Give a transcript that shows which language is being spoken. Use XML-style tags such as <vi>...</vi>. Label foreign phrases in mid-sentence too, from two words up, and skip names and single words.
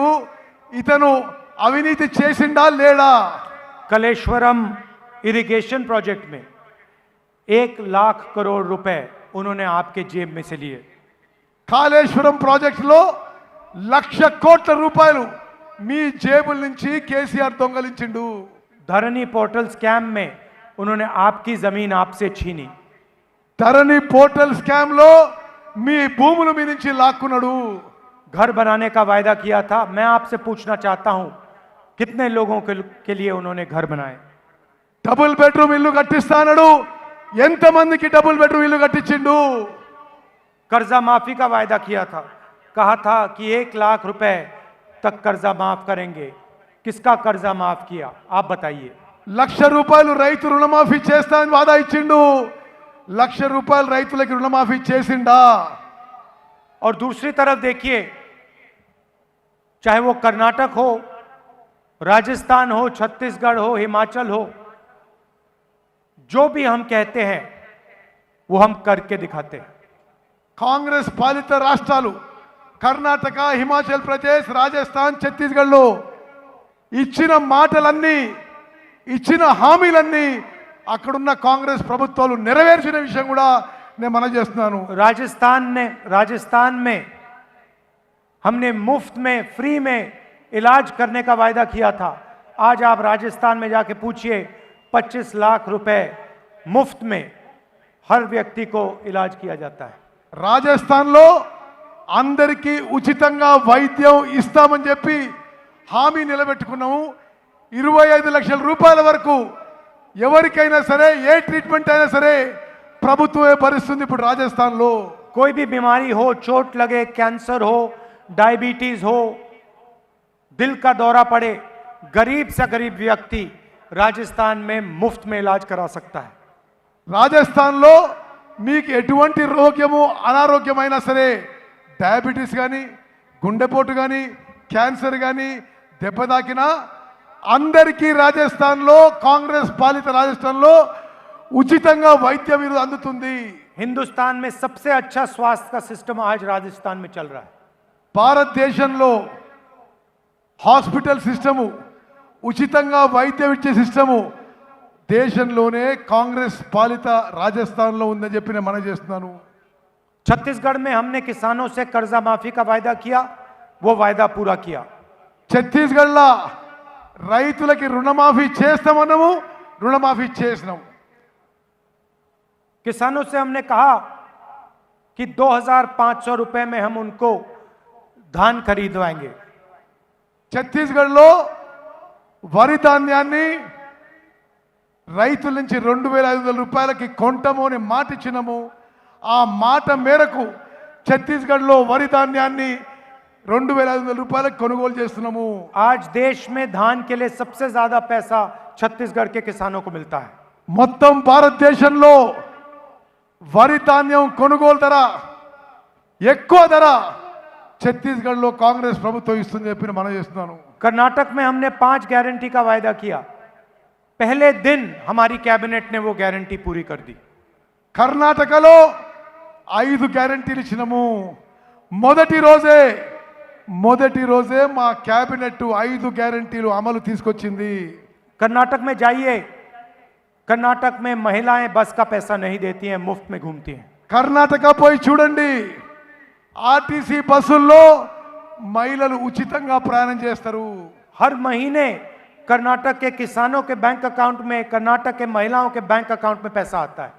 <te>ఇతను అవినీతి చేసిండా లేడా?</te> <hi>कलेश्वरम</hi> <en>irrigation project</en> <hi>में 1 लाख करोड़ रुपए उन्होंने आपके जेब में से लिए।</hi> <te>కాళేశ్వరం ప్రాజెక్టులో 1,00,000 కోట్ల రూపాయలు మీ జేబుల నుంచి కేసీఆర్ దొంగలించిండు.</te> <hi>धरनी</hi> <en>portal scam</en> <hi>में उन्होंने आपकी जमीन आपसे छीनी।</hi> <te>ధరణి</te> <en>portal scam</en> <te>లో మీ భూములు మీ నుంచి లాక్కున్నాడు.</te> <hi>घर बनाने का वायदा किया था, मैं आपसे पूछना चाहता हूं कितने लोगों के लिए उन्होंने घर बनाए?</hi> <en>double bedroom</en> <te>ఇల్లు కట్టిస్తానడు. ఎంతమందికి</te> <en>double bedroom</en> <te>ఇల్లు కట్టించిండు?</te> <hi>कर्जा माफी का वायदा किया था, कहा था कि 1 लाख रुपए तक कर्जा माफ करेंगे। किसका कर्जा माफ किया आप बताइए?</hi> <te>1,00,000 రూపాయలు రైతు రుణమాఫీ చేస్తా అని వాదా ఇచ్చిండు. 1,00,000 రూపాయలు రైతులకి రుణమాఫీ చేసిండా?</te> <hi>और दूसरी तरफ देखिए, चाहे वो कर्नाटक हो, राजस्थान हो, छत्तीसगढ़ हो, हिमाचल हो, जो भी हम कहते हैं वो हम करके दिखाते हैं।</hi> <te>కాంగ్రెస్ పాలిత రాష్ట్రాలు కర్ణాటక, హిమాచల్ ప్రదేశ్, రాజస్థాన్, ఛత్తీస్గఢ్లో ఇచ్చిన మాటలన్నీ, ఇచ్చిన హామీలన్నీ అక్కడున్న కాంగ్రెస్ ప్రభుత్వాలు నెరవేర్చిన విషయం కూడా నేను మనం చేస్తున్నాను.</te> <hi>राजस्थान में हमने मुफ्त में, फ्री में इलाज करने का वायदा किया था। आज आप राजस्थान में जाके पूछिए, 25 लाख रुपए मुफ्त में हर व्यक्ति को इलाज किया जाता है।</hi> <te>రాజస్థాన్లో అందరికీ ఉచితంగా వైద్యం ఇస్తామని చెప్పి హామీ నిలబెట్టుకున్నాము. 25 లక్షల రూపాయల వరకు ఎవరికైనా సరే ఏ ట్రీట్మెంట్ అయినా సరే ప్రభుత్వమే భరిస్తుంది ఇప్పుడు రాజస్థాన్లో.</te> <hi>कोई भी बीमारी हो, चोट लगे, कैंसर हो, डायबिटीज हो, दिल का दौरा पड़े, गरीब से गरीब व्यक्ति राजस्थान में मुफ्त में इलाज करा सकता है.</hi> <te>రాజస్థాన్లో మీకు ఎటువంటి రోగము అనారోగ్యమైనా సరే డయాబెటీస్ కానీ గుండెపోటు కానీ క్యాన్సర్ కానీ దెబ్బ తాకినా అందరికీ రాజస్థాన్లో కాంగ్రెస్ పాలిత రాజస్థాన్లో ఉచితంగా వైద్యం అందుతుంది.</te> <hi>हिंदुस्तान में सबसे अच्छा स्वास्थ्य का सिस्टम आज राजस्थान में चल रहा है.</hi> <te>భారతదేశంలో</te> <en>hospital system</en> <te>ఉచితంగా వైద్యం ఇచ్చే సిస్టము దేశంలోనే కాంగ్రెస్ పాలిత రాజస్థాన్లో ఉందని చెప్పి నేను మనం చేస్తున్నాను.</te> <hi>छत्तीसगढ़ में हमने किसानों से कर्जा माफी का वायदा किया, वो वायदा पूरा किया.</hi> <te>ఛత్తీస్గఢ్లో రైతులకి రుణమాఫీ చేస్తామన్నాము, రుణమాఫీ చేసినాము.</te> <hi>किसानों से हमने कहा कि 2,500 रुपए में हम उनको धान खरीदवाएंगे.</hi> <te>ఛత్తీస్గఢ్లో వరి ధాన్యాన్ని రైతుల నుంచి 2,500 రూపాయలకి కొంటాము అని మాట ఇచ్చినాము. ఆ మాట మేరకు ఛత్తీస్గఢ్లో వరి ధాన్యాన్ని 2,500 రూపాయలకు కొనుగోలు చేస్తున్నాము.</te> <hi>आज देश में धान के लिए सबसे ज्यादा पैसा छत्तीसगढ़ के किसानों को मिलता है.</hi> <te>మొత్తం భారతదేశంలో వరి ధాన్యం కొనుగోలు ధర ఎక్కువ ధర ఛత్తీస్గఢ్లో కాంగ్రెస్ ప్రభుత్వం ఇస్తుంది చెప్పి మనం చేస్తున్నాను.</te> <hi>कर्नाटक में हमने 5 गारंटी का वायदा किया. पहले दिन हमारी कैबिनेट ने वो गारंटी पूरी कर दी.</hi> <te>కర్ణాటకలో 5 గ్యారంటీలు ఇచ్చినాము. మొదటి రోజే మా క్యాబినెట్ 5 గ్యారంటీలు అమలు తీసుకొచ్చింది.</te> <hi>कर्नाटक में जाइए, कर्नाटक में महिलाएं बस का पैसा नहीं देती हैं, मुफ्त में घूमती हैं.</hi> <te>కర్ణాటక పోయి చూడండి, ఆర్టీసీ బస్సుల్లో మహిళలు ఉచితంగా ప్రయాణం చేస్తారు.</te> <hi>हर महीने कर्नाटक के किसानों के</hi> <en>bank account</en> <hi>में, कर्नाटक के महिलाओं के</hi> <en>bank account</en> <hi>में पैसा आता है.</hi>